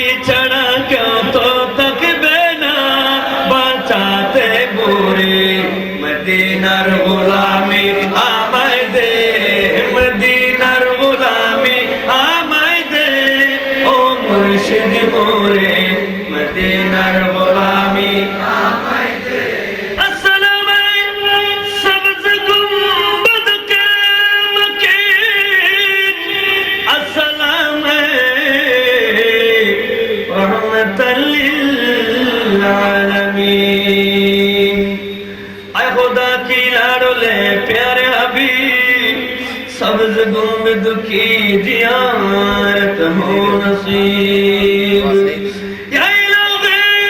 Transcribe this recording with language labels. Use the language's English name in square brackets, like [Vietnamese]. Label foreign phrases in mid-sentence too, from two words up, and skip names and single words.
[Bangla] ছাড়া কেউ তো থাকবে না বাঁচাতে মোরে মদিনার গোলামি আমায় দে মদিনার গোলামি আমায় দে ও মুর্শিদ মোরে মদিনার গোলামি আমায় দে [Urdu] السلام سبز گنبد کے مکین السلام رحمت للعالمین اے خدا کی لاڈلے پیارے حبیب سبز گنبد کی زیارت ہو نصیب یا الہی